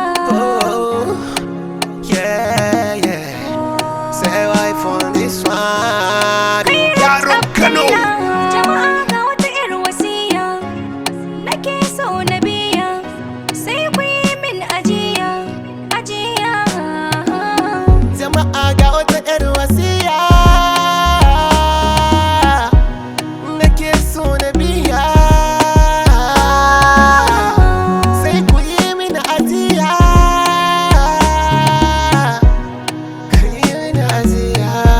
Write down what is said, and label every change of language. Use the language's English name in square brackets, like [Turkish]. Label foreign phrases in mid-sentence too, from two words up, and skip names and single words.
[English] Oh, yeah, yeah. Say why for this one? [Hausa] Kai Yaron Kano. Jama'a ga wata 'yar wasiya, nake so na biya, sai ku yi min ajiya, ajiya. Jama'a ga wata 'yar wasiya, nake so na biya, sai ku yi min ajiya, ku yi min ajiya.